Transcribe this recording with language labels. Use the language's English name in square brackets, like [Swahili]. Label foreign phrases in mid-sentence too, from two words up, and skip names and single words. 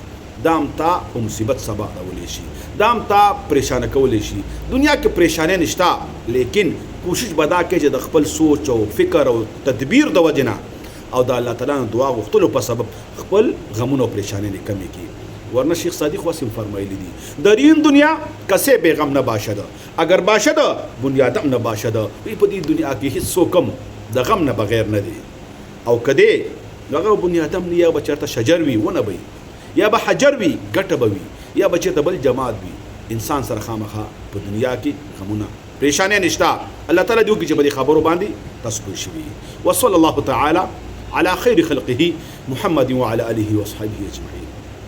[Pashto] دا هم تا په مصیبت سبا اړولی شي، دا هم تا پریشانه کولی شي. دنیا کې پریشانۍ نشته، لیکن کوشش به دا کوي چې د خپل سوچ او فکر او تدبیر د وجې نه او د الله تعالی نه دعا غوښتلو په سبب خپل غمونه او پریشانۍ نه کمې کړي. ورنه شیخ صادق واسم فرمایلی دي [Persian] در این دنیا کسی بے غم نباشد، اگر باشد بنیادم نباشد. [Pashto] په دې دنیا کې هیڅ څوک هم د غم نه بغیر نه دی، او کدی هغه بنیادم نه، یا به چېرته شجر وي ونه به وي، یا به حجر وي ګټه به وي، یا به چېرته بل جماعت وي. انسان سره خامخا په دنیا کې غمونه پریشانۍ نشته. الله تعالی دې وکړي چې په دې خبرو باندې تاسو پوه شئ. [Arabic] وصلی الله تعالی على خير خلقه محمد وعلى آله وصحبه أجمعين.